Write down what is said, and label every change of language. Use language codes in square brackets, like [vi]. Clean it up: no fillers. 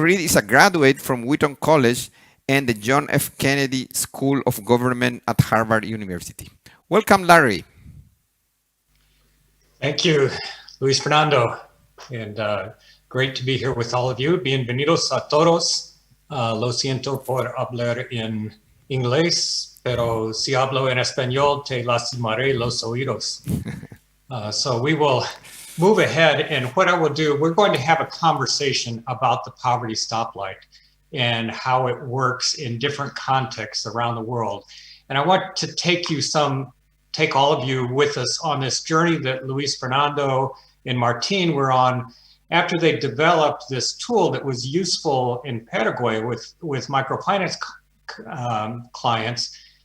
[en] Reed is a graduate from Wheaton College and the John F. Kennedy School of Government at Harvard University. Welcome, Larry. Thank you, Luis Fernando, and great to be here with all of you. [es] Bienvenidos a todos. Lo siento por hablar en inglés, pero si hablo en español, te lastimaré los oídos. [en] So we will move ahead, and what I will do, we're going to have a conversation about the Poverty Stoplight and how it works in different contexts around the world. And I want to take all of you with us on this journey that Luis Fernando and Martin were on after they developed this tool that was useful in Paraguay with microfinance clients.